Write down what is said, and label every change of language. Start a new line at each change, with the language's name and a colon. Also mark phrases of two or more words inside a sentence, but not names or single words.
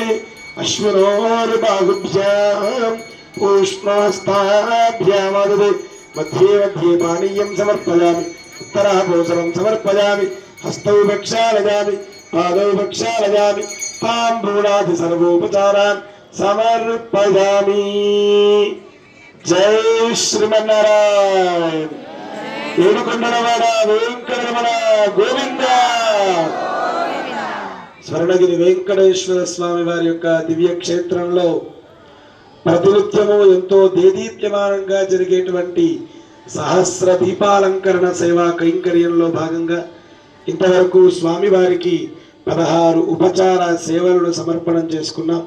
Sanskrit: अश्विनोर्बाहुभ्याम् ऊष्णहस्ताभ्यामाददे मध्ये मध्ये पानीयं समर्पयामि उत्तराभूषणं समर्पयामि हस्तौ प्रक्षालयामि पादौ प्रक्षालयामि ताम्बूलादि सर्वोपचारान् समर्पयामि। जय श्रीमन्नारायण।
Telugu: ఏడుకొండలవాడ వెంకటరమణ గోవింద। స్వర్ణగిరి వెంకటేశ్వర స్వామి వారి యొక్క దివ్య క్షేత్రంలో ప్రతినిత్యము ఎంతో దేదీప్యమానంగా జరిగేటువంటి సహస్ర దీపాలంకరణ సేవా కైంకర్యంలో భాగంగా ఇంతవరకు స్వామివారికి 16 ఉపచార సేవలను సమర్పణం చేసుకున్నాం.